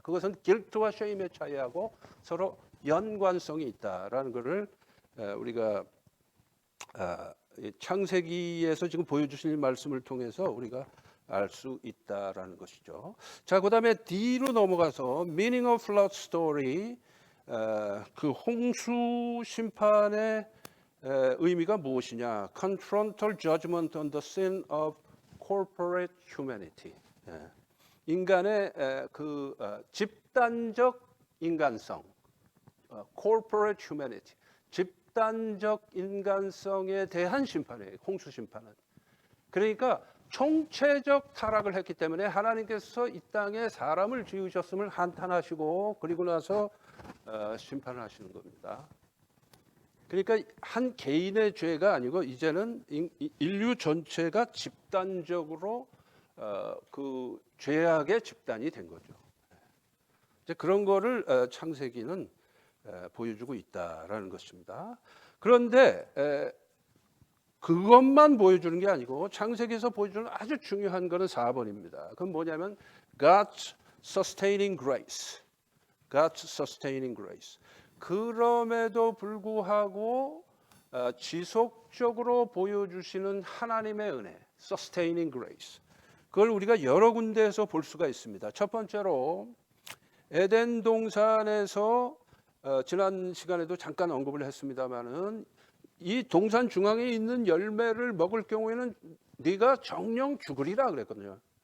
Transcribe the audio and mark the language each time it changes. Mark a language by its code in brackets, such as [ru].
[ko] 그것은 guilt와 shame의 차이하고 서로 연관성이 있다라는 것을 우리가 창세기에서 지금 보여주신 말씀을 통해서 우리가 알 수 있다라는 것이죠. 자, 그다음에 D로 넘어가서 [en] meaning of flood story, [ko] 그 홍수 심판의 의미가 무엇이냐? [en] Confrontal judgment on the sin of corporate humanity. [ko] 인간의 그 집단적 인간성, corporate humanity, 집단적 인간성에 대한 심판이에요. 홍수 심판은. 그러니까 총체적 타락을 했기 때문에 하나님께서 이 땅에 사람을 지으셨음을 한탄하시고 그리고 나서 심판을 하시는 겁니다. 그러니까 한 개인의 죄가 아니고 이제는 인류 전체가 집단적으로 그 죄악의 집단이 된 거죠. 이제 그런 거를 창세기는 보여주고 있다라는 것입니다. 그런데 그것만 보여주는 게 아니고 창세기에서 보여주는 아주 중요한 거는 4번입니다. 그건 뭐냐면 [en] God's sustaining grace. God's sustaining grace. [ko] 그럼에도 불구하고 지속적으로 보여주시는 하나님의 은혜, [en] sustaining grace. [ko] 그걸 우리가 여러 군데에서 볼 수가 있습니다. 첫 번째로 에덴 동산에서 지난 시간에도 잠깐 언급을 했습니다마는 이 동산 중앙에 있는 열매를 먹을 경우에는 네가 정령 죽으리라 그랬거든요.